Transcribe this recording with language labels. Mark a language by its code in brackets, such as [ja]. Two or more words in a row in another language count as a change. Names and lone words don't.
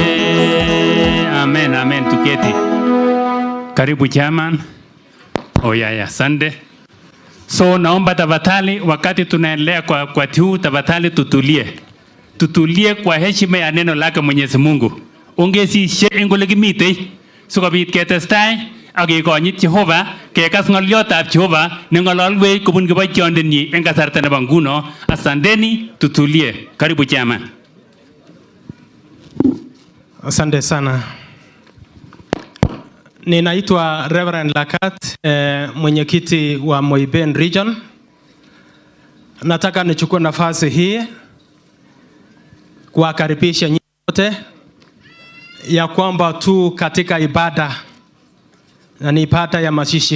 [sw] Amen, amen. Tuketi. Karibu chairman. Oyaya, asante. So naomba tafadhali, wakati tunaendelea kwa tiu, tafadhali tutulie kwa heshima ya neno lake Mwenyezi Mungu. [kln] Ongesishe engole kimitei sikobit ketestai ak kekonyit Jehova, kekas ng'oliotab Jehova neng'ololwech kobun kiboitiondenyi en kasarta nebo nguno. [sw] Asanteni, tutulie. Karibu chairman. Asante sana. Ninaitwa Reverend Lakat, mwenyekiti wa Moiben Region. Nataka nichukue nafasi hii kuwakaribisha nyinyi wote ya kwamba tu katika ibada, na ni ibada ya mazishi.